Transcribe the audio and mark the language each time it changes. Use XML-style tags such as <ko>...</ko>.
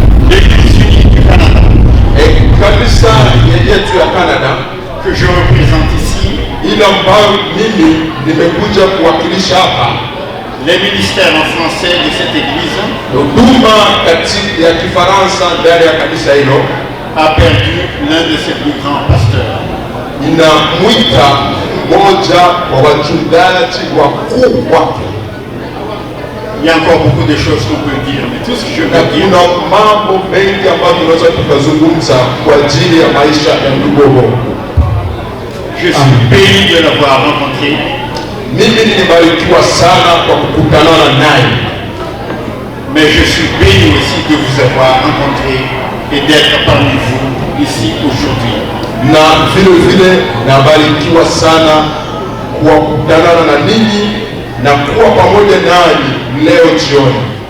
<fr>L'Église unie du Canada,</fr> <sw>Kanisa yetu ya Canada</sw> <fr>que je représente ici,</fr> <sw>ile ambayo mimi nimekuja kuwakilisha hapa,</sw> <fr>les ministères en français de cette église,</fr> <sw>huduma katika ya Kifaransa ndani ya kanisa hilo</sw> <fr>a perdu l'un de ses plus grands pasteurs.</fr> <sw>inamwita mmoja wa wachungaji wakuu wake.</sw> <fr>Il y a encore beaucoup de choses qu'on peut dire, mais tout ce que je</fr> <sw>Na</sw> <fr>veux dire,</fr> <sw>kuna mambo mengi ambayo tunaweza tukazungumza kwa ajili ya maisha ya ndugu Obo.</sw> <fr>je suis béni de l'avoir rencontré.</fr> <sw>Mimi nilibarikiwa sana kwa kukutana naye,</sw> <fr>Mais je suis béni aussi de vous avoir rencontré et d'être parmi vous ici aujourd'hui.</fr> <sw>na vile vile nabarikiwa sana kuwakutana na ninyi na kuwa pamoja nanyi leo jioni.</sw>